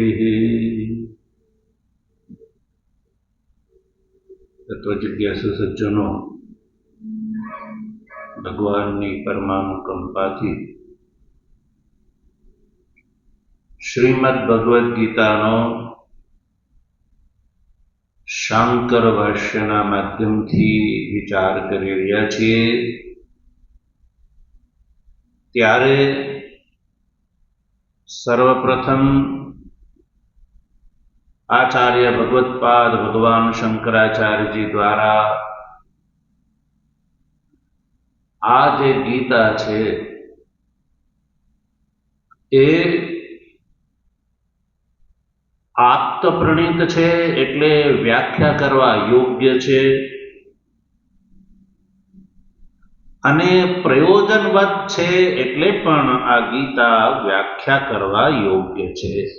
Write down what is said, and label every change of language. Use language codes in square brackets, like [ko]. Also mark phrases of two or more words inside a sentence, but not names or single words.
[gu] તત્વજિજ્ઞાસુ સજ્જનો, ભગવાનની પરમાનુકંપાથી શ્રીમદ્ ભગવદ ગીતાનો શાંકર ભાષ્યના માધ્યમથી વિચાર કરી રહ્યા છીએ। ત્યારે સર્વપ્રથમ આચાર્ય ભગવત્પાદ ભગવાન શંકરાચાર્ય જી દ્વારા આ જે ગીતા છે એ આપ્તપ્રણીત છે, એટલે વ્યાખ્યા કરવા યોગ્ય છે અને પ્રયોજનવત છે, એટલે પણ આ ગીતા વ્યાખ્યા કરવા યોગ્ય છે।